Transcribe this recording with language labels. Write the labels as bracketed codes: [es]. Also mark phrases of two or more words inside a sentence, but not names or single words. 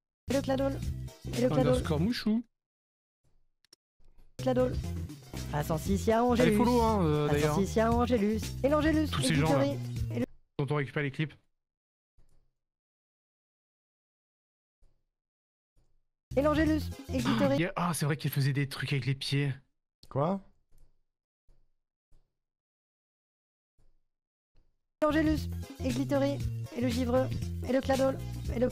[fr] Et le cladol. Et le cladol. Underscore mouchou. Cladol. Ascensia Angelus. Allez, follow, hein, d'ailleurs. Ascensia Angelus. Et l'Angelus. Tous ces gens-là. Dont on récupère les clips. Et l'Angelus. Et Glittery. Ah, c'est vrai qu'il faisait des trucs avec les pieds. Quoi? L'Angelus. Et Glittery. Et le Givreux. Et le Cladol. Et le